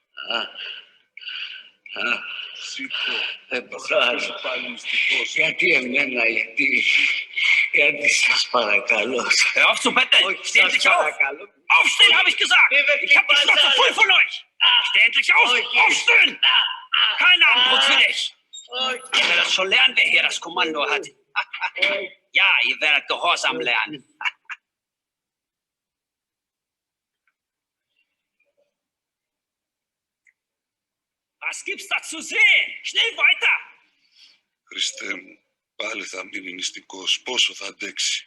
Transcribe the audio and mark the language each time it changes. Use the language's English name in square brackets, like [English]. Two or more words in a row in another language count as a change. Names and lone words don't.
[Greek] Δεν μπορώ. Γιατί εμένα, γιατί σας παρακαλώ. [German] Hör auf zu betteln! Steh endlich auf! Aufstehen, habe ich gesagt! Ich habe die Schnauze voll von euch! Steh endlich auf! Aufstehen! Kein Abendbrot für dich! Ihr werdet schon lernen, wer hier das Kommando hat. Ja, ihr werdet Gehorsam lernen. Was gibt's da zu sehen? Schnell weiter! [Greek] Χριστέ μου, πάλι θα μείνει νηστικός. Πόσο θα αντέξει.